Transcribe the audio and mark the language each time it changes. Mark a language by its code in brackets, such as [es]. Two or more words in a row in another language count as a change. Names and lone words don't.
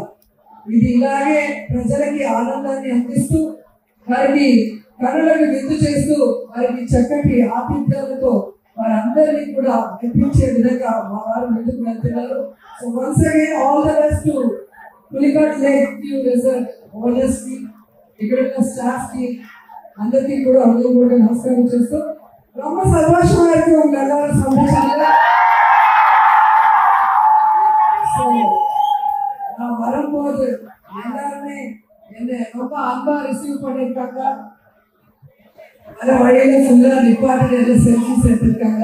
[te] ఇది ఇలాగే ప్రజలకి ఆనందాన్ని అందిస్తూ వారికి కనులకు విందు చేస్తూ వారికి చక్కటి ఆతిథ్యాలతో వారందరినీ కూడా మెప్పించే విధంగా మా వారు ముందుకు వెళ్తున్నారు. [en] so once again all the best to Pulicat Lake View Resort owners [te] కి, ఇక్కడ ఉన్న స్టాఫ్ కి అందరికీ కూడా హృదయపూర్వక నమస్కారం చేస్తూ [ta] ரொம்ப சந்தோஷமா இருக்கு உங்க எல்லாரும் சந்தோஷமா. நான் வரும்போது எல்லாருமே என்ன ரொம்ப அன்பா ரிசீவ் பண்ணிருக்காங்க. வர வழியில ஃபுல்லா நிப்பாட்டி எல்லாம் செல்ஃபிஸ் எடுத்திருக்காங்க.